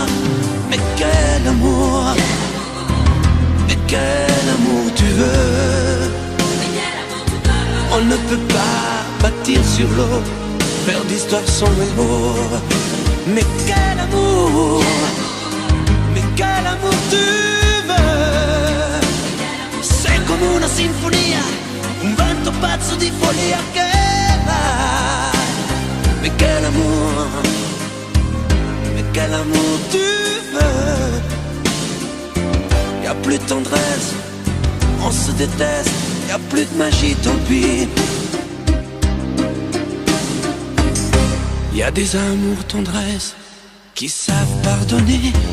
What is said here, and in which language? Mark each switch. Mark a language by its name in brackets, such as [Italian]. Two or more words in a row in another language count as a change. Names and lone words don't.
[French] Mais quel amour, mais quel amour tu veux. On ne peut pas bâtir sur l'eau, faire d'histoire son héros. Mais quel amour, mais quel amour tu veux. [Italian] Sei come una sinfonia, un vento pazzo di follia che va. [French] Mais quel amour tu veux. plus de tendresse, on se déteste, y a plus de magie, tant pis. Y a des amours tendresses qui savent pardonner.